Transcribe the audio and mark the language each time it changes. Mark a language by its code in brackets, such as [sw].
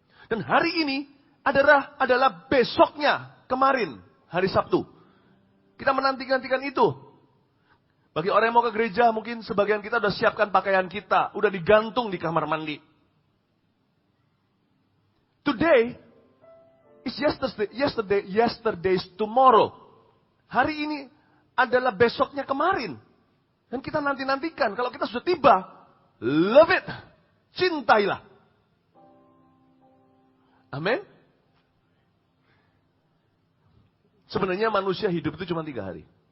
[id] Dan hari ini adalah besoknya kemarin, hari Sabtu. Kita menanti-nantikan itu. Bagi orang yang mau ke gereja, mungkin sebagian kita udah siapkan pakaian kita, udah digantung di kamar mandi. [en] Today is yesterday's tomorrow. [id] Hari ini adalah besoknya kemarin. Dan kita nanti-nantikan, kalau kita sudah tiba, [en] love it, [id] cintailah. Amin. Sebenarnya manusia hidup itu cuma 3 hari.